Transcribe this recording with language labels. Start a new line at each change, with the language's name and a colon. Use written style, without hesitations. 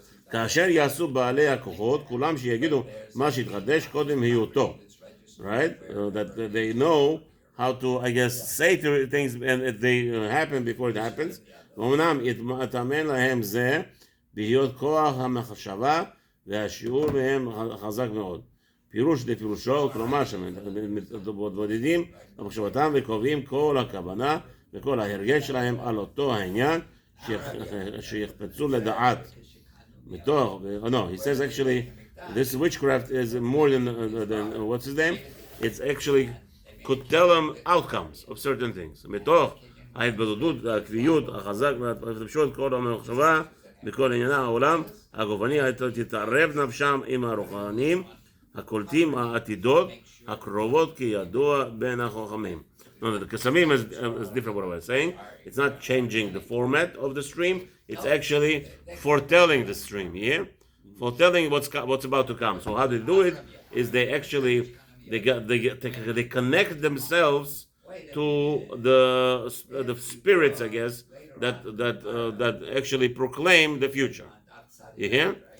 Hebrew: כאשר יעשו בעלי הכוחות, כולם שיגידו מה שהתחדש קודם היותו.
English: Right? That they know how to, I guess, say things and they happen before it happens.
Hebrew: ואומנם יתאמן להם זה להיות כוח המחשבה והשיעור מהם חזק מאוד. פירוש לפירושו, כלומר שמתבודדים במחשבתם וקובעים כל הכוונה וכל ההרגש שלהם על אותו העניין שיחפצו לדעת.
English: No, he says actually this witchcraft is more than what's his name? It's actually could tell them outcomes of certain things.
Hebrew: מתוך ההתבודדות, הקביעות, החזק והתפשוט, כל המחשבה בכל ענייני העולם הגופני, תתערב נפשם עם הרוחניים הקולטים העתידות הקרובות כידוע בין החכמים.
English: No, the Kesamim is different what I was saying. It's not changing the format of the stream. It's actually foretelling the stream. Yeah, foretelling what's about to come. So how they do it is they actually they connect themselves to the spirits, I guess, that actually proclaim the future. You hear?